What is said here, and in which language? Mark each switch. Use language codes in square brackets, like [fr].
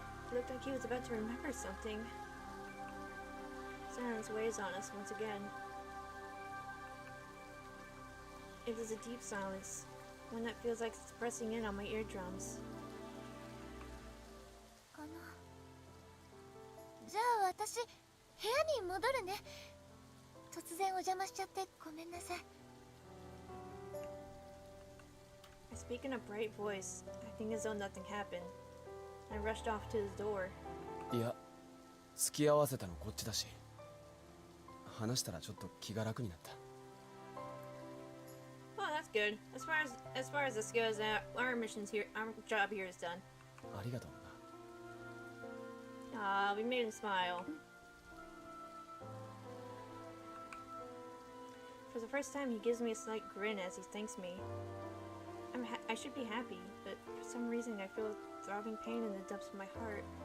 [en] It looked like he was about to remember something. Silence weighs on us once again. It is a deep silence, one that feels like it's pressing in on my eardrums. [ja] じゃあ私部屋に戻るね。突然お邪魔しちゃってごめんなさい。 [en] I speak in a bright voice, acting as though nothing happened. I rushed off to the door. [ja] いや、付き合わせたのこっちだし、話したらちょっと気が楽になった。 [en] Oh, that's good. As far as this goes, our missions here, our job here is done. [ja] ありがとうな。 [en] Ah, we made him smile. For the first time, he gives me a slight grin as he thanks me. I should be happy, but for some reason I feel throbbing pain in the depths of my heart.